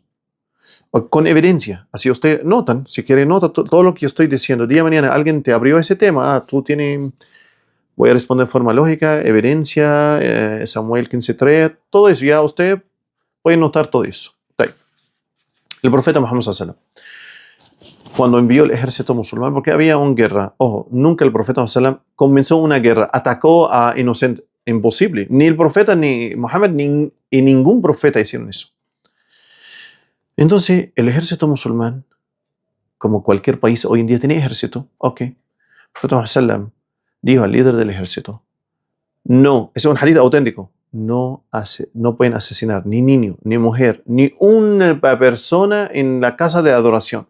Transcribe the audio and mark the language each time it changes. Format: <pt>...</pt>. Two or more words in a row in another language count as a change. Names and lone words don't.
<es>Con evidencia. Así usted notan, si quiere nota todo lo que yo estoy diciendo. Día de mañana alguien te abrió ese tema, tú tienes, voy a responder de forma lógica, evidencia, Samuel 15:3, todo eso, ya usted puede notar todo eso. El profeta Muhammad</es> <ar>صلى الله عليه وسلم,</ar> <es>cuando envió el ejército musulmán, porque había una guerra, ojo, nunca el profeta</es> <ar>صلى الله عليه وسلم</ar> <es>comenzó una guerra, atacó a inocentes. Imposible. Ni el profeta, ni Mohammed, y ningún profeta hicieron eso. Entonces, el ejército musulmán, como cualquier país hoy en día tiene ejército, ok. El profeta Muhammad dijo al líder del ejército, no, ese es un hadith auténtico, no pueden asesinar ni niño, ni mujer, ni una persona en la casa de adoración.</es>